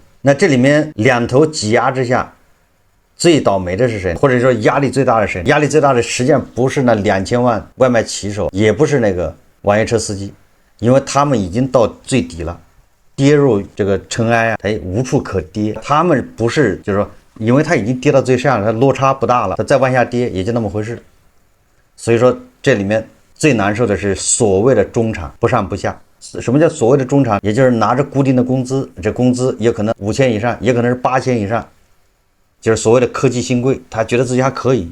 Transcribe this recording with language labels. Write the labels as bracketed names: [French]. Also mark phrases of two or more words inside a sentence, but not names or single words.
[Chinese] 那這裡面兩頭擠壓之下，最倒霉的是誰？或者說壓力最大的是誰？壓力最大的實際上不是那2000萬外賣騎手，也不是那個網約車司機，因為他們已經到最底了，跌入這個塵埃啊，他無處可跌。他們不是就是說。因為它已經跌到最上了，它落差不大了，它再往下跌也就那麼回事。所以說這裡面最難受的是所謂的中產，不上不下。什麼叫所謂的中產？也就是拿着固定的工資，這工資也可能5000以上，也可能是8000以上，就是所謂的科技新貴，他覺得自己還可以。